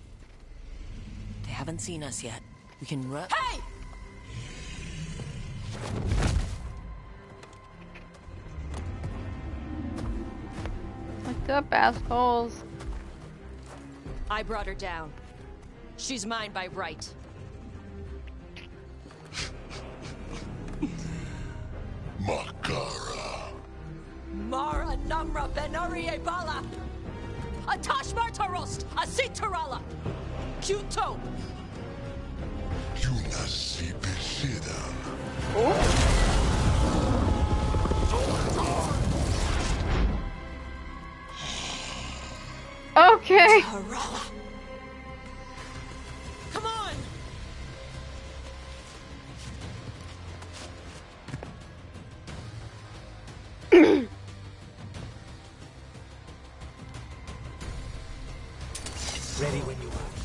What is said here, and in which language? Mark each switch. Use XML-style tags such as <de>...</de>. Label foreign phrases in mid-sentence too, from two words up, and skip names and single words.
<en>They haven't seen us yet. We can run. Hey! What's up, assholes? I brought her down. She's mine by right. Makara. Mara Namra Benarie Bala. Atash Martarost, Asitarala. Kuto. Yunasi Beshida. Okay. Come on. Ready when you are.</en>